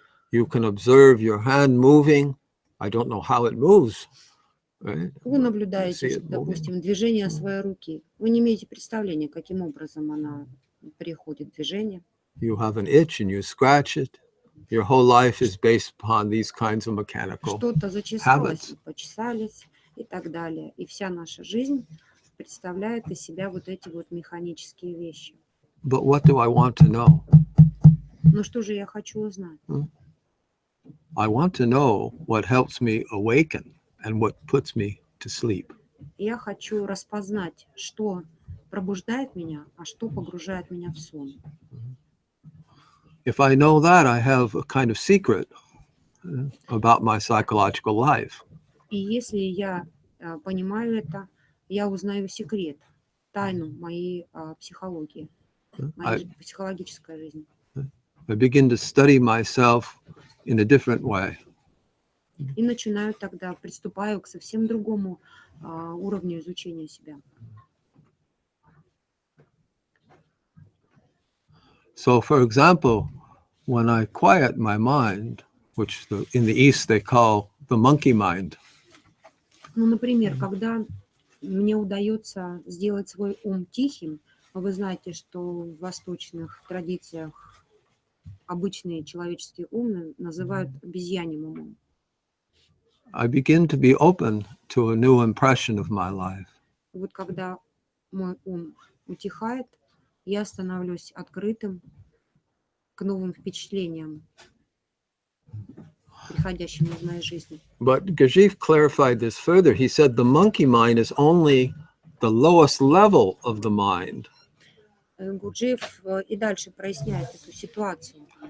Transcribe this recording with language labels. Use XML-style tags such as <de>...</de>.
<en>You can observe your hand moving. I don't know how it moves. Right?</en> <ru>Вы</ru> <en>See</en> <ru>наблюдаете,</ru> <en>it moving.</en> <ru>допустим, движение своей руки. Вы не имеете представления, каким образом она приходит в движение.</ru> <en>You have an itch and you scratch it. Your whole life is based upon these kinds of mechanical</en> <ru>Что-то зачесалось,</ru> <en>habits.</en> <ru>почесались и так далее. И вся наша жизнь представляет из себя вот эти вот механические вещи.</ru> <en>But what do I want to know?</en> <ru>Но что же я хочу узнать?</ru> <en>I want to know what helps me awaken and what puts me to sleep.</en> <ru>Я хочу распознать, что пробуждает меня, а что погружает меня в сон.</ru> <en>If I know that, I have a kind of secret about my psychological life.</en> <ru>И если я понимаю это, я узнаю секрет, тайну моей психологии, моей психологической жизни.</ru> <en>I begin to study myself in a different way.</en> <ru>И начинаю тогда, приступаю к совсем другому уровню изучения себя.</ru> <en>So, for example, when I quiet my mind, which in the East they call the monkey mind,</en> <ru>Ну, например, когда мне удается сделать свой ум тихим, вы знаете, что в восточных традициях обычный человеческий ум называют обезьяньим умом.</ru> <en>I begin to be open to a new impression of my life.</en> <ru>Вот когда мой ум утихает, я становлюсь открытым к новым впечатлениям, приходящим из моей жизни.</ru> <en>But Gurdjieff clarified this further. He said the monkey mind is only the lowest level of the mind.</en> <ru>Гурджиев и дальше проясняет эту ситуацию.</ru>